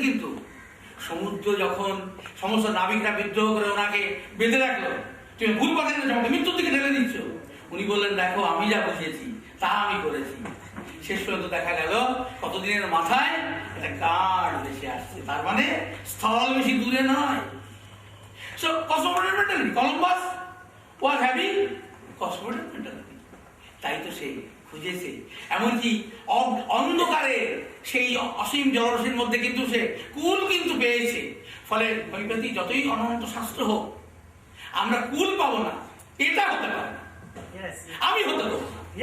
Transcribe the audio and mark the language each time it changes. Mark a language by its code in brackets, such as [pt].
[bn] কিন্তু সমুদ্র যখন সমস্ত নাবিকরা বিদ্রোহ করে ওনাকে বেঁধে রাখলো, তুমি ভুল পথে আমাকে মৃত্যুর দিকে ঠেলে দিচ্ছ, উনি বললেন দেখো আমি যা বুঝেছি তা আমি করেছি। শেষ পর্যন্ত দেখা গেল কতদিনের মাথায় একটা গাঢ় ভেসে আসছে, তার মানে স্থল বেশি দূরে নয়। [en] So cosmopolitan mentality, Columbus was having cosmopolitan mentality. [bn] তাই তো সে খুঁজেছে, এমনকি অন্ধকারে সেই অসীম জলরাশির মধ্যে কিন্তু সে কুল কিন্তু পেয়েছে। ফলে হোমিওপ্যাথি যতই অনন্ত শাস্ত্র হোক, আমরা কুল পাবো না, এটা হতে পারে না, আমি হতে পারবো না।